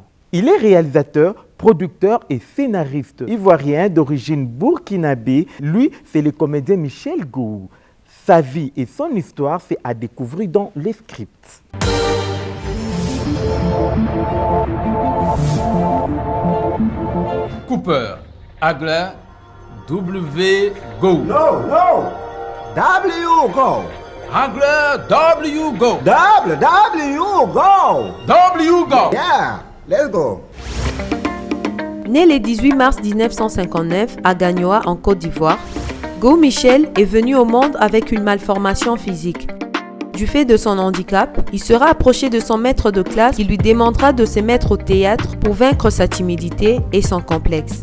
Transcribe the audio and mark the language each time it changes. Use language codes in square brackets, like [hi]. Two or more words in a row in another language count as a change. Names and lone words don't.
[fr] Il est réalisateur, producteur et scénariste ivoirien d'origine burkinabé. Lui, c'est le comédien Michel Gou. Sa vie et son histoire, c'est à découvrir dans les scripts. [en] Cooper, Hagler, W, Go. No, no. W, go. Hagler, W, go. W, go. W, go. Yeah, let's go. [fr] Né le 18 mars 1959 à Gagnoa, en Côte d'Ivoire, Go Michel est venu au monde avec une malformation physique. Du fait de son handicap, il sera approché de son maître de classe qui lui demandera de se mettre au théâtre pour vaincre sa timidité et son complexe.